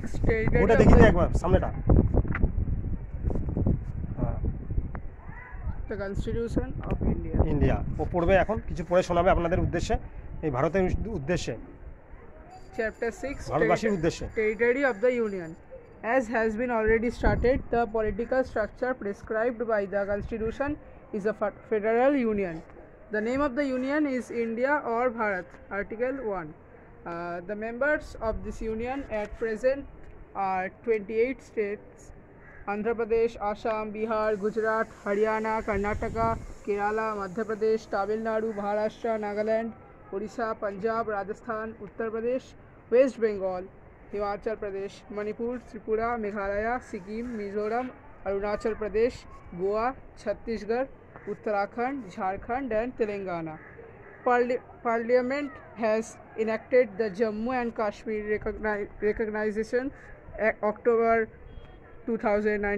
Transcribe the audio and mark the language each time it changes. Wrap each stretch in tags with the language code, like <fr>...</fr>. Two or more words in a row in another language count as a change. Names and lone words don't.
<bn>ওটা দেখিয়ে একবার সামনেটা।</bn> <en>The Constitution of</en> <bn>ইন্ডিয়া ও পড়বে এখন, কিছু পড়ে শোনাবে আপনাদের উদ্দেশ্যে, এই ভারতের উদ্দেশ্যে, চ্যাপ্টার 6 ভারতবাসীর উদ্দেশ্যে।</bn> <en>Territory of the Union. As has been already started, the political structure prescribed by the Constitution is a federal union. The name of the union is India or Bharat. Article 1. The members of this union at present are 28 states: Andhra Pradesh, Assam, Bihar, Gujarat, Haryana, Karnataka, Kerala, Madhya Pradesh, Tamil Nadu, Maharashtra, Nagaland, Odisha, Punjab, Rajasthan, Uttar Pradesh, West Bengal, Himachal Pradesh, Manipur, Tripura, Meghalaya, Sikkim, Mizoram, Arunachal Pradesh, Goa, Chhattisgarh, Uttarakhand, Jharkhand and Telangana. Parliament has enacted the Jammu and Kashmir Recognition Act, October 2009.</en>